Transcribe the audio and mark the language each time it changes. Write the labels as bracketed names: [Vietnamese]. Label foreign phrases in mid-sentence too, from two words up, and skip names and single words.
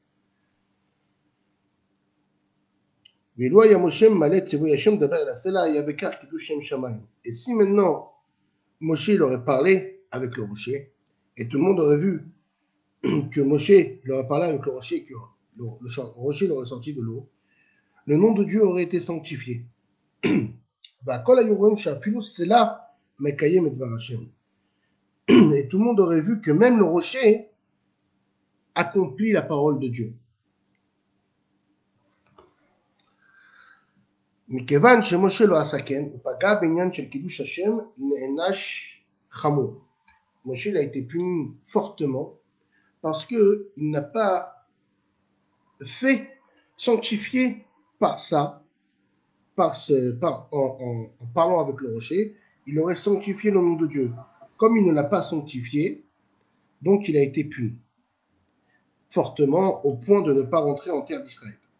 [French] Et si maintenant Moshe il aurait parlé avec le rocher, et tout le monde aurait vu que Moshe il aurait parlé avec le rocher, que le rocher il aurait sorti de l'eau, le nom de Dieu aurait été sanctifié. C'est là, mais et tout le monde aurait vu que même le rocher accomplit la parole de Dieu. [Hebrew] מכיוון שמשה לא עשה כן, הוא פגע בעניין של קידוש השם, נענש חמור. [French] Moshe a été puni fortement parce qu'il n'a pas fait sanctifier par ça, en parlant avec le rocher, il aurait sanctifié le nom de Dieu. Comme il ne l'a pas sanctifié, donc il a été puni fortement au point de ne pas rentrer en terre d'Israël.